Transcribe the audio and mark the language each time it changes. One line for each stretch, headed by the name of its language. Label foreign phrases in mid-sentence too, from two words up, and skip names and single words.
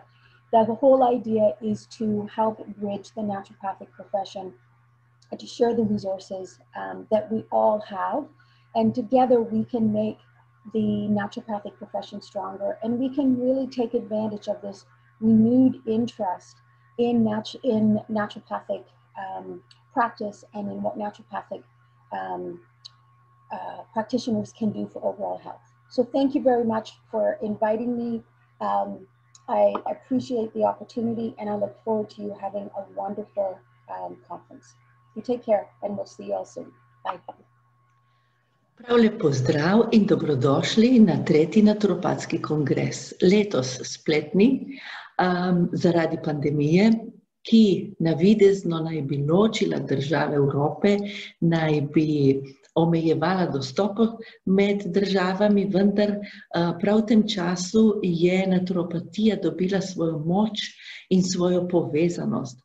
English: That the whole idea is to help bridge the naturopathic profession and to share the resources that we all have, and together we can make the naturopathic profession stronger, and we can really take advantage of this renewed interest in naturopathic practice and in what naturopathic practitioners can do for overall health. So thank you very much for inviting me. I appreciate the opportunity, and I look forward to you having a wonderful conference. You take care, and we'll see you all soon. Bye.
Slovenian: Prav lep pozdrav in dobrodošli na 3. naturopatski kongres. Letos spletni, zaradi pandemije, ki navidezno naj bi ločila države Evrope, naj bi omejevala dostop med državami, vendar prav v tem času je naturopatija dobila svojo moč in svojo povezanost.